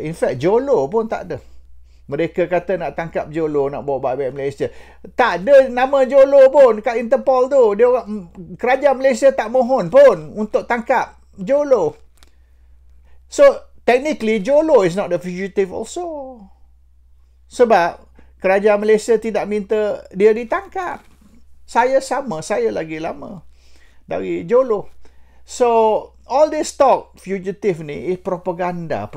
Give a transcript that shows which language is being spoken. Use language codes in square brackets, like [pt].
[en] In fact, [ms] Jolo pun tak ada. Mereka kata nak tangkap Jolo, nak bawa balik Malaysia. Tak ada nama Jolo pun kat Interpol tu. Dia orang, kerajaan Malaysia tak mohon pun untuk tangkap Jolo. [en] So, technically, Jolo is not the fugitive also. [ms] Sebab kerajaan Malaysia tidak minta dia ditangkap. Saya sama, saya lagi lama dari Jolo. [en] So, all this talk fugitive [ms] ni [en] is propaganda.